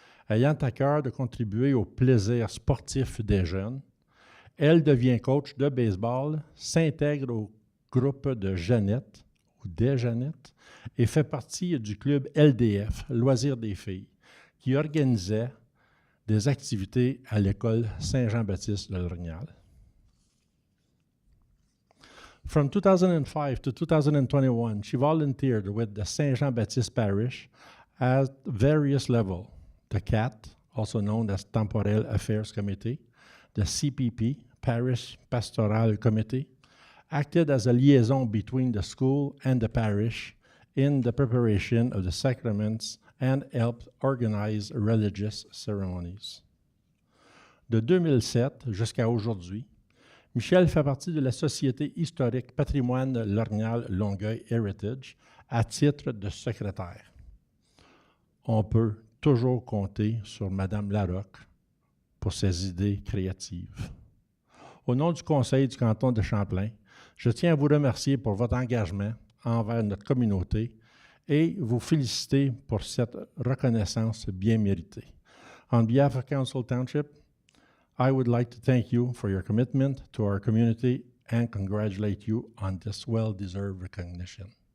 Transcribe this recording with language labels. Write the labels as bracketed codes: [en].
[fr] Ayant à cœur de contribuer au plaisir sportif des jeunes, elle devient coach de baseball, s'intègre au groupe de Jeannette, ou des Jeannettes, et fait partie du club LDF, Loisirs des filles, qui organisait des activités à l'école Saint-Jean-Baptiste de l'Orignal. [en] From 2005 to 2021, she volunteered with the Saint Jean-Baptiste Parish at various levels. The CAT, also known as Temporel Affairs Committee, the CPP, Parish Pastoral Committee, acted as a liaison between the school and the parish in the preparation of the sacraments and helped organize religious ceremonies. [fr] De 2007 jusqu'à aujourd'hui, Michel fait partie de la Société historique Patrimoine Lorgnal Longueuil Heritage à titre de secrétaire. On peut toujours compter sur Mme Larocque pour ses idées créatives. Au nom du Conseil du canton de Champlain, je tiens à vous remercier pour votre engagement envers notre communauté et vous féliciter pour cette reconnaissance bien méritée. [en] On behalf of Council Township, I would like to thank you for your commitment to our community and congratulate you on this well-deserved recognition.